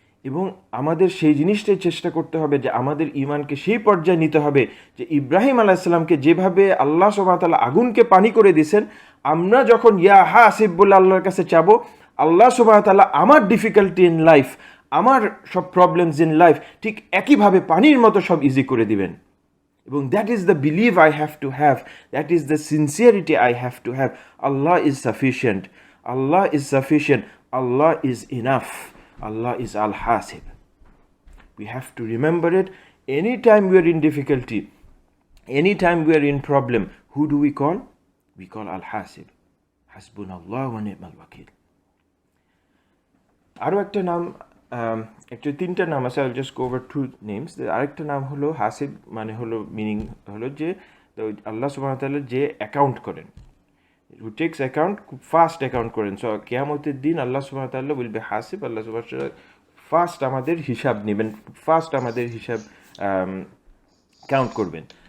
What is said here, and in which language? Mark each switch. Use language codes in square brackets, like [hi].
[bn] এবং আমাদের সেই জিনিসটাই চেষ্টা করতে হবে যে আমাদের ঈমানকে সেই পর্যায়ে নিতে হবে যে ইব্রাহিম আলাইহিস সালামকে যেভাবে আল্লাহ সুবহানাহু ওয়া তাআলা আগুনকে পানি করে দিয়েছেন, আমরা যখন ইয়া হাসিব বলে আল্লাহর কাছে চাবো, আল্লাহ সুবহানাহু ওয়া তাআলা আমার [en] difficulty in life, [bn] আমার সব [en] problems in life [bn] ঠিক একইভাবে পানির মতো সব ইজি করে দিবেন। [en] এবং that is the believe I have to have, that is the sincerity I have to have. Allah is sufficient, Allah is sufficient, Allah is enough, Allah is Al-Haseeb. We have to remember it. Anytime we are in difficulty, anytime we are in problem, who do we call? We call Al-Haseeb. [ar] Hasbunallah wa ni'mal wakil. [bn] আরও একটা নাম, [en] actually [bn] তিনটা নাম আছে, [en] I'll just go over two names. [bn] আরেকটা নাম হলো হাসিব, মানে হলো মিনিং হলো যে আল্লাহ সুবহানাহু ওয়া তাআলা যে অ্যাকাউন্ট করেন, [en] who takes account, [bn] খুব ফাস্ট অ্যাকাউন্ট করেন। সো কিয়ামতের দিন আল্লাহ সুবহানাহু ওয়া তাআলা উইল বি হাসিব, আল্লাহ সুবহানাহু ওয়া তাআলা ফাস্ট আমাদের হিসাব নেবেন, ফাস্ট আমাদের হিসাব কাউন্ট করবেন।